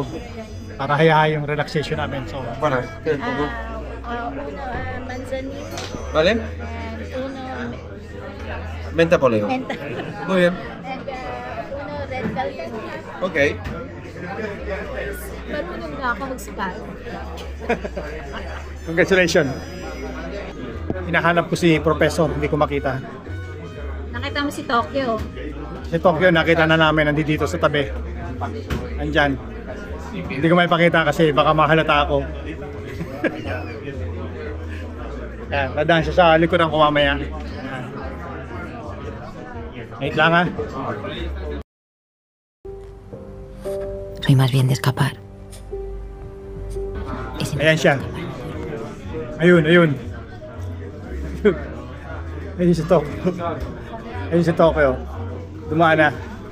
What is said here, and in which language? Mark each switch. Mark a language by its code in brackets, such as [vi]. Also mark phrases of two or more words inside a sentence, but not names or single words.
[tl] Para hayahay yung relaxation namin. So, [es] Bueno, ¿qué? Uno manzanilla ¿Vale? and uno Menta poleo. menta. Muy bien. [en] And uno red velvet. Ok. [tl] Marunong na ako mag-spa. congratulations. Hinahanap ko si Professor, hindi ko makita. Nakita mo si Tokyo. Si Tokyo, nakita na namin, nandito sa tabi. Andyan. Hindi ko may pakita kasi baka mahalata ako. Yan, dadaan siya sa likuran ko mamaya. Yan. Wait lang ha. [es] Soy más bien de escapar. Y si no- [tl] Ayan siya. Ayun. Ayun si Tokyo. Ayun si Tokyo. Dumaan na.